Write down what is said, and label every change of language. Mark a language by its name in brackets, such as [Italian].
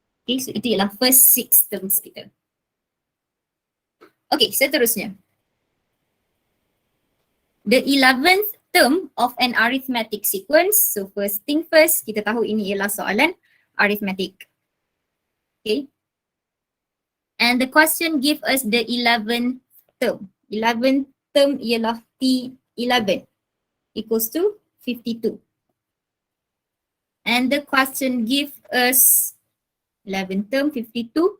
[English] Okay, so [Malay] itu ialah [English] first 6 terms [Malay] kita. Okay, seterusnya. [English] The 11th term of an arithmetic sequence. So first thing first, [Malay] kita tahu ini ialah soalan arithmetic. [English] Okay. And the question give us the 11th term. 11th term [Malay] ialah [English] T11 equals to 52. And the question give us 11th term 52.